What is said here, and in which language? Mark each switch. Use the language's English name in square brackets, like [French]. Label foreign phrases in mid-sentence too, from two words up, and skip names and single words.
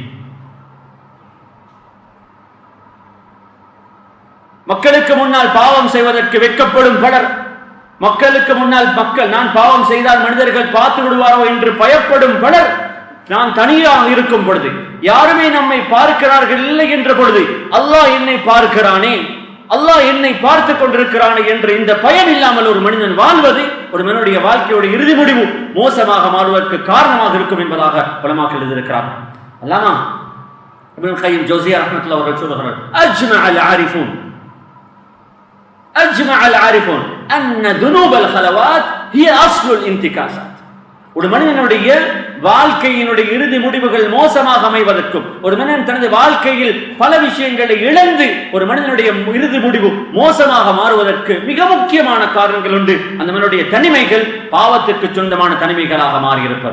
[Tamil] மக்களுக்கு முன்னால் பாவம் செய்வதற்கு வெட்கப்படும் பலர், மக்களுக்கு முன்னால் நான் பாவம் செய்தால் மனிதர்கள் பார்த்து விடுவாரோ என்று பயப்படும் பலர், நான் தனியாக இருக்கும் பொழுது, யாருமே நம்மை பார்க்கிறார்கள் இல்லை என்ற பொழுது, அல்லாஹ் என்னை பார்க்கிறானே, அல்லாஹ் என்னை பார்த்துக் கொண்டிருக்கிறானே என்ற இந்த பயம் இல்லாமல் ஒரு மனிதன் வாழ்வது ஒரு மனிதனுடைய வாழ்க்கையோட இறுதி முடிவு மோசமாக மாறுவதற்கு காரணமாக இருக்கும் என்பதாக உலமாக்கள் எழுதியிருக்கிறார்கள். அல்லாமா இப்னு கய்யிம் ஜௌஸிய்யா ரஹ்மத்துல்லாஹி அவர்கள் சொல்கிறார்கள், [Arabic] أجمع العارفون أن ذنوب الخلوات هي أصل الانتكاسات. [Tamil] ஒரு மனிதனுடைய வாழ்க்கையினுடைய இறுதி முடிவுகள் மோசமாக அமைவதற்கும், ஒரு மனிதன் தனது வாழ்க்கையில் பல விஷயங்களை இழந்து ஒரு மனிதனுடைய இறுதி முடிவு மோசமாக மாறுவதற்கு மிக முக்கியமான காரணங்கள் உண்டு. அந்த மனிதனுடைய தனிமைகள் பாவத்திற்கு சொந்தமான தனிமைகளாக மாறியிருப்பது.